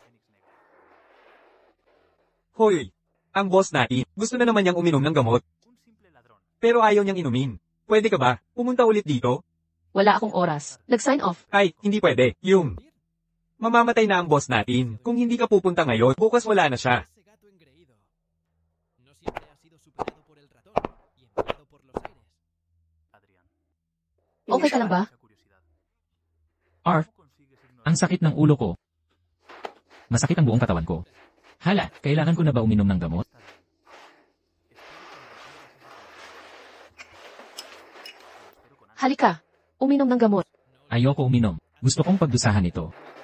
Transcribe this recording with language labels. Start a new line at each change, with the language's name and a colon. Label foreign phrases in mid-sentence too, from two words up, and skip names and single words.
Filipino: Hoy, ang boss natin, gusto na naman niyang uminom ng gamot. Pero ayaw niyang inumin. Pwede ka ba? Pumunta ulit dito? Wala akong oras. Nag-sign off. Ay, hindi pwede. Mamamatay na ang boss natin. Kung hindi ka pupunta ngayon, bukas wala na siya.
Spanish: Ese gato engreído. No siempre ha sido superado por el ratón y enviado por los aires. Adrián,
Filipino: Okay ka lang ba?
Spanish: mucha curiosidad. Arf, ¿Cómo consigues ignorar
Filipino: ang sakit ng ulo ko. Masakit ang buong katawan ko. Hala, kailangan ko na ba uminom ng gamot? Halika. Uminom ng gamot. Ayoko uminom. Gusto kong pagdusahan ito.